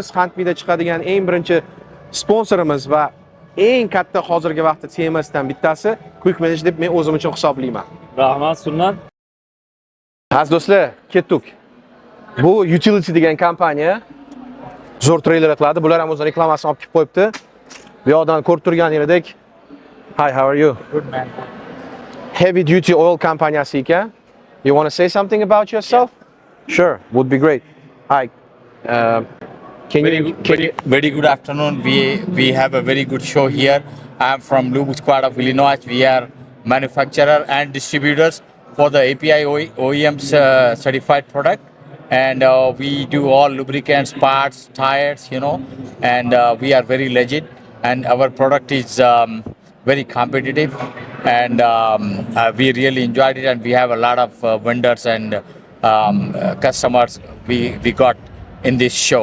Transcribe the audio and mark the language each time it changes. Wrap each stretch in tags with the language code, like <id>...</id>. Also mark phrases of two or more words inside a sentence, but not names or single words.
<uz>Huntme'da chiqadigan eng birinchi sponsorimiz va eng katta hozirgi vaqtda temasdan bittasi Quick Manage deb men o'zim uchun hisoblayman. Rahmat, Sunnat. Aziz do'stlar, ketdik. Bu Utility degan kompaniya zo'r treyler qiladi. Bular ham o'z reklamasini olib kelib qo'yibdi. Bu yoqdan ko'rib turganingizdek,</uz> <en>hi, how are you? Good man. Heavy duty oil</en> <uz>kompaniyasi ekan.</uz> <en>You want to say something about yourself? Sure, would be great. Hi. Can you Very good afternoon. We have a very good show here. I'm from Lubbock Squad of Illinois. We are manufacturer and distributors for the API OEM's certified product, and we do all lubricants, parts, tires, and we are very legit, and our product is very competitive, and we really enjoyed it, and we have a lot of vendors and customers we got in this show.</en>